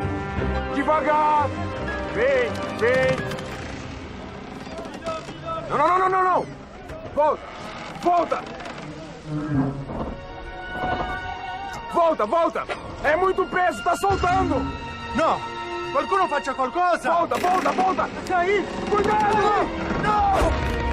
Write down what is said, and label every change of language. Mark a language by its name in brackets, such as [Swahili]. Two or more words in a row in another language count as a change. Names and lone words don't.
[Portuguese] Devagar! Vem! Não! Volta! É muito peso, tá soltando! No! [Italian] Qualcuno faccia qualcosa! [Portuguese] Volta! E aí? Cuidado! No!